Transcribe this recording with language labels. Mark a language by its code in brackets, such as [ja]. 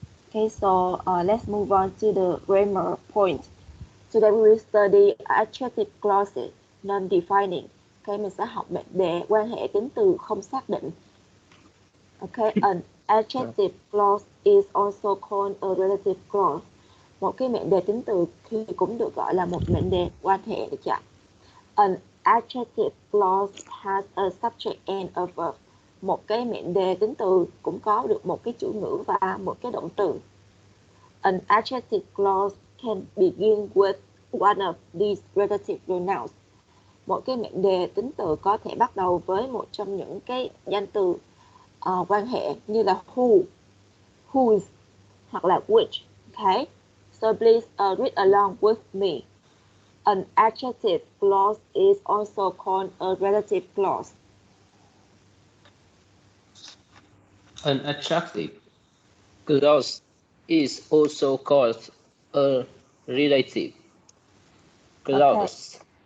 [en] Okay, so let's move on to the grammar point. Today we will study adjective clauses, non-defining. [vi] Okay, mình sẽ học về quan hệ tính từ không xác định. Okay, [en] adjective clause is also called a relative clause. [vi] Một cái mệnh đề tính từ thì cũng được gọi là một mệnh đề quan hệ, được chưa? [en] An adjective clause has a subject and a verb. [vi] Một cái mệnh đề tính từ cũng có được một cái chủ ngữ và một cái động từ. [en] An adjective clause can begin with one of these relative pronouns. [vi] Một cái mệnh đề tính từ có thể bắt đầu với một trong những cái danh từ quan hệ như là who, whose hoặc là which. [en] Okay, so please read along with me. An adjective clause is also called a relative clause. An adjective clause is also called a relative clause.